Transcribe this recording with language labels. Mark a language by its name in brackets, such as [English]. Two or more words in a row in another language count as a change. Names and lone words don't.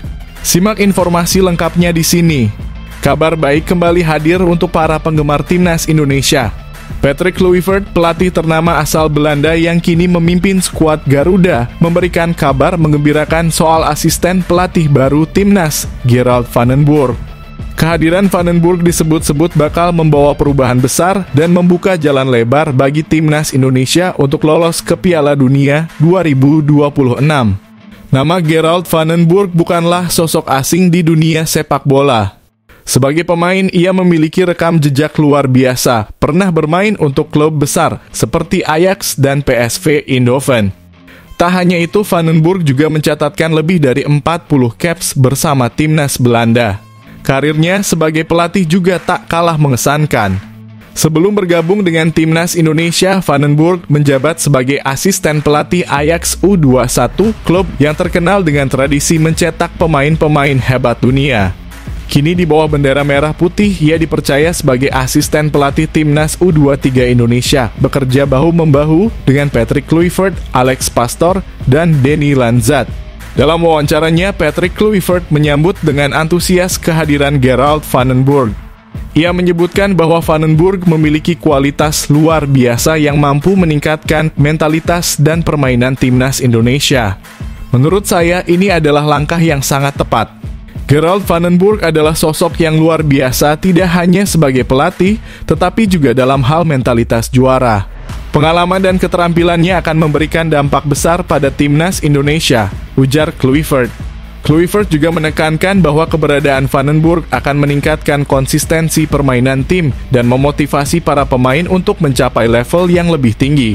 [Indonesian] Simak informasi lengkapnya di sini. Kabar baik kembali hadir untuk para penggemar timnas Indonesia. Patrick Kluivert, pelatih ternama asal Belanda yang kini memimpin skuad Garuda, memberikan kabar menggembirakan soal asisten pelatih baru timnas, Gerald van den Burg. Kehadiran van den Burg disebut-sebut bakal membawa perubahan besar dan membuka jalan lebar bagi timnas Indonesia untuk lolos ke Piala Dunia 2026. Nama Gerald van den Burg bukanlah sosok asing di dunia sepak bola. Sebagai pemain, ia memiliki rekam jejak luar biasa, pernah bermain untuk klub besar seperti Ajax dan PSV Eindhoven. Tak hanya itu, van den Burg juga mencatatkan lebih dari 40 caps bersama timnas Belanda. Karirnya sebagai pelatih juga tak kalah mengesankan. Sebelum bergabung dengan timnas Indonesia, van den Burg menjabat sebagai asisten pelatih Ajax U21, klub yang terkenal dengan tradisi mencetak pemain-pemain hebat dunia. Kini di bawah bendera merah putih, ia dipercaya sebagai asisten pelatih timnas U23 Indonesia, bekerja bahu-membahu dengan Patrick Kluivert, Alex Pastoor, dan Denny Lanzat. Dalam wawancaranya, Patrick Kluivert menyambut dengan antusias kehadiran Gerald van den Burg. Ia menyebutkan bahwa van den Burg memiliki kualitas luar biasa yang mampu meningkatkan mentalitas dan permainan timnas Indonesia. Menurut saya, ini adalah langkah yang sangat tepat. Gerald van den Burg adalah sosok yang luar biasa tidak hanya sebagai pelatih, tetapi juga dalam hal mentalitas juara. Pengalaman dan keterampilannya akan memberikan dampak besar pada timnas Indonesia, ujar Kluivert. Kluivert juga menekankan bahwa keberadaan Vandenberg akan meningkatkan konsistensi permainan tim dan memotivasi para pemain untuk mencapai level yang lebih tinggi.